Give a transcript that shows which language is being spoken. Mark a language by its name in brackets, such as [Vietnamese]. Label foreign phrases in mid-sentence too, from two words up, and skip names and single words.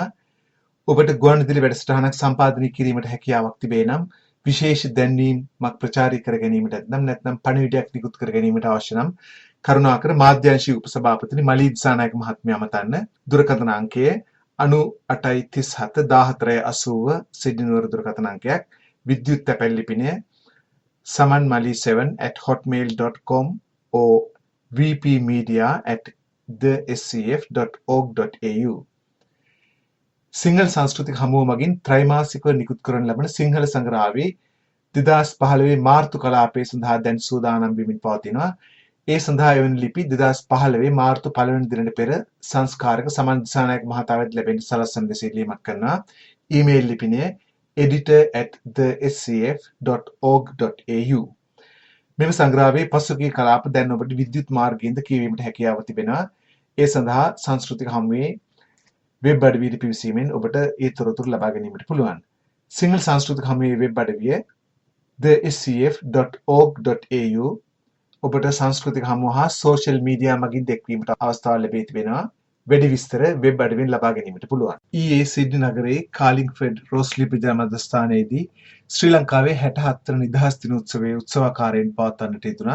[Sinhala] ඔබට ගුවන්විදුලි වැඩසටහනක් සම්පාදනය කිරීමට හැකියාවක් තිබේ නම් විශේෂ දැන්වීමක් ප්‍රචාරය කර ගැනීමට නැත්නම් පණිවිඩයක් නිකුත් කර ගැනීමට අවශ්‍ය නම් කරුණාකර මාධ්‍යංශීය උපසභාපති මලී දිසානායක මහත්මයා අමතන්න. දුරකථන අංකය 9837 1480 සිඩ්නි නුවර දුරකථන අංකයක්. විද්‍යුත් තැපැල් ලිපිනය samanmali7@hotmail.com or vpmedia@thescf.org.au. සිංහල සංස්කෘතික හමුව මගින් ත්‍රෛමාසිකව නිකුත් කරන ලබන සිංහල සංග්‍රහයේ 2015 මාර්තු කලාපයේ සඳහා දැන් සූදානම් වෙමින් පවතිනවා. ඒ සඳහා එවැනි ලිපි 2015 මාර්තු 1 වෙනි දිනට පෙර සංස්කාරක සමන් දිසානායක මහතා වෙත ලැබෙන සලස්වන ලෙස ඉල්ලීමක් කරනවා. ඊමේල් ලිපිනය editor@thescf.org.au. මෙම සංග්‍රහයේ පසුගිය කලාප දැන් ඔබට විද්‍යුත් මාර්ගයෙන්ද කියවීමට හැකියාව තිබෙනවා. ඒ සඳහා සංස්කෘතික හමුවේ වෙබ් අඩවියට පිවිසීමෙන් ඔබට ඒ තොරතුරු ලබා ගැනීමට පුළුවන්. සිංහල සංස්කෘතික හමුවේ වෙබ් අඩවිය thescf.org.au. ඔබට සංස්කෘතික හමුව හා සෝෂල් මීඩියා මගින් දැක්වීමට අවස්ථාව ලැබී තිබෙනවා. වැඩි විස්තර වෙබ් අඩවියෙන් ලබා ගැනීමට පුළුවන්. ඊයේ සිඩ්නි නගරයේ කාලින්ග්ෆර්ඩ් රෝස්ලි ප්‍රජා මධ්‍යස්ථානයේදී ශ්‍රී ලංකාවේ 67 වන නිදහස් දින උත්සවයේ උත්සවාකාරයෙන් පවත්වන්නට යෙදුණා.